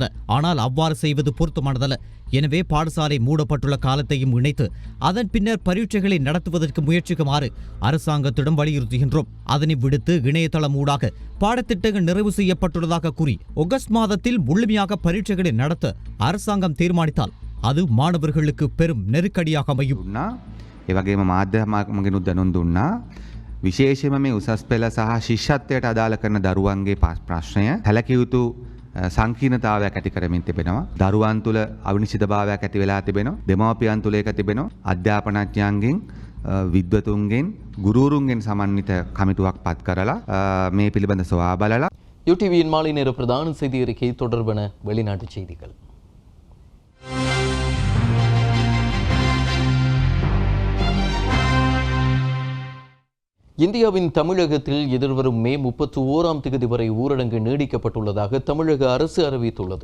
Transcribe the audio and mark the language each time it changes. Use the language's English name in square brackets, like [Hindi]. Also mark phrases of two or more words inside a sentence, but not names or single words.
[Tamil] ஆனால் அவ்வாறு செய்வது பொருத்தமானதல்ல. எனவே பாடசாலை மூடப்பட்டுள்ள காலத்தையும் இணைத்து அதன் பின்னர் பரீட்சைகளை நடத்துவதற்கு முயற்சிக்குமாறு அரசாங்கத்திடம் வலியுறுத்துகின்றோம். அதனை விடுத்து இணையதளம் ஊடாக பாடத்திட்டங்கள் நிறைவு செய்யப்பட்டுள்ளதாக கூறி ஆகஸ்ட் மாதத்தில் முழுமையாக பரீட்சைகளை நடத்த அரசாங்கம் தீர்மானித்தால் அது மாணவர்களுக்கு பெரும் நெருக்கடியாக அமையும். [Sinhala] ඒ වගේම මාධ්‍යමගෙනුත් දැනුම් දුන්නා. විශේෂයෙන්ම මේ උසස් පෙළ සහ ශිෂ්‍යත්වයට අදාළ කරන දරුවන්ගේ ප්‍රශ්නය සැලකිය යුතු සංකීර්ණතාවයක් ඇති කරමින් තිබෙනවා. දරුවන් තුළ අවිනිශ්චිතභාවයක් ඇති වෙලා තිබෙනවා. දෙමාපියන් තුළ ඒක තිබෙනවා. අධ්‍යාපනඥයන්ගෙන් විද්වතුන්ගෙන් ගුරුවරුන්ගෙන් සමන්විත කමිටුවක් පත් කරලා මේ පිළිබඳ සොයා බලලා [Tamil] யூடிவியின் மாலை நேர பிரதான செய்தி அறிக்கை தொடர்பான வெளிநாட்டு செய்திகள். இந்தியாவின் தமிழகத்தில் எதிர்வரும் மே 31ஆம் தேதி வரை ஊரடங்கு நீடிக்கப்பட்டுள்ளதாக தமிழக அரசு அறிவித்துள்ளது.